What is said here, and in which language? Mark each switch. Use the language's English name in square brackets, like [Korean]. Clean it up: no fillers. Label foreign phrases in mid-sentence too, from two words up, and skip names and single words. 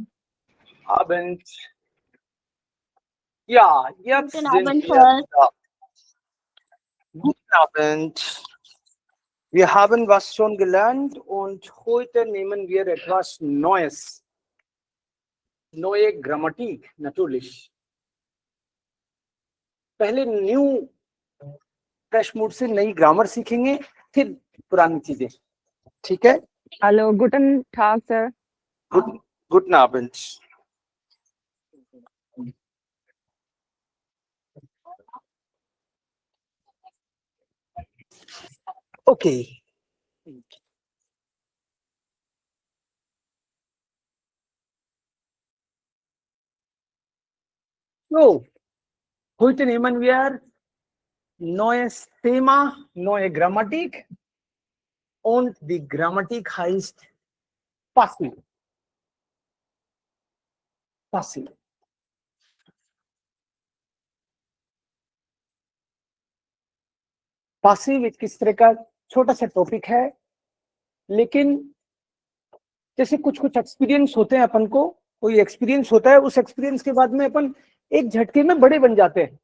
[German] Abend. Ja, jetzt Guten sind Abend, wir Sir. da. Guten Abend. Wir haben was schon gelernt und heute nehmen wir etwas Neues. Neue Grammatik, natürlich. [Hindi] पहले [English] new fresh mood [Hindi] से नई ग्रामर सीखेंगे, फिर पुरानी चीजें. ठीक है? [German] Hallo, guten Tag, Sir. Guten Abend. Okay. So, heute nehmen wir neues Thema, neue Grammatik und die Grammatik heißt passiv. Passiv. [Hindi] पासिव एक किस तरह का छोटा सा टॉपिक है, लेकिन जैसे कुछ कुछ एक्सपीरियंस होते हैं, अपन को कोई एक्सपीरियंस होता है, उस एक्सपीरियंस के बाद में अपन एक झटके में बड़े बन जाते हैं.